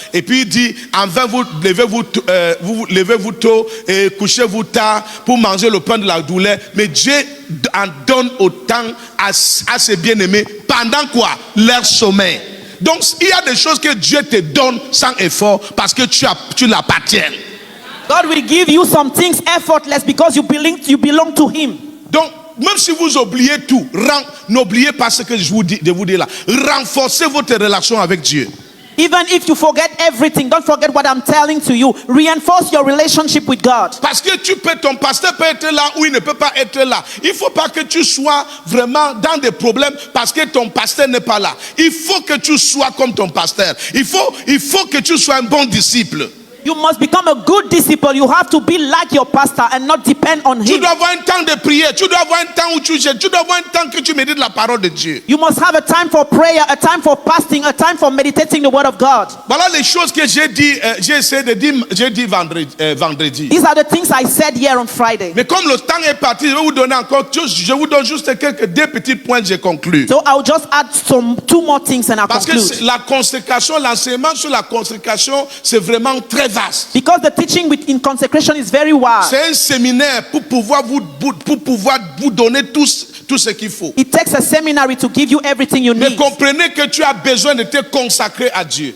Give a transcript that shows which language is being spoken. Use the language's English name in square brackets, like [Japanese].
[French] Et puis il dit, en vain vous levez-vous tôt et couchez-vous tard pour manger le pain de la douleur. Mais Dieu en donne autant à ses bien-aimés pendant quoi? Leur sommeil. Donc il y a des choses que Dieu te donne sans effort parce que tu l'appartiens. [English] God will give you some things effortless because you belong to him. [French] Donc même si vous oubliez tout, n'oubliez pas ce que je vous dis là. Renforcez votre relation avec Dieu. [English] Even if you forget everything, don't forget what I'm telling to you. Reinforce your relationship with God. [French] Parce que ton pasteur peut être là ou il ne peut pas être là. Il ne faut pas que tu sois vraiment dans des problèmes parce que ton pasteur n'est pas là. Il faut que tu sois comme ton pasteur. Il faut que tu sois un bon disciple. [English] You must become a good disciple. You have to be like your pastor and not depend on [French] Tu [English] him. [French] dois avoir un temps de prière. Tu dois avoir un temps où tu jeûnes. Tu dois avoir un temps que tu médites la parole de Dieu. [English] You must have a time for prayer, a time for fasting, a time for meditating the word of God. [French] Voilà les choses que j'ai dit, j'ai essayé de dire, j'ai dit vendredi. [English] These are the things I said here on Friday. [French] Mais comme le temps est parti, je vais vous donner encore, je vous donne juste deux petits points, j'ai conclu. [English] So I'll just add two more things and I'll [French] Parce que [English] conclude. [French] la consécration, l'enseignement sur la consécration, c'est vraiment très vaste. [English] Because the teaching in consecration is very wide. [French] C'est un séminaire pour pouvoir vous donner tout ce qu'il faut. [English] It takes a seminary to give you everything you [French] Mais [English] need. [French] comprenez que tu as besoin de te consacrer à Dieu.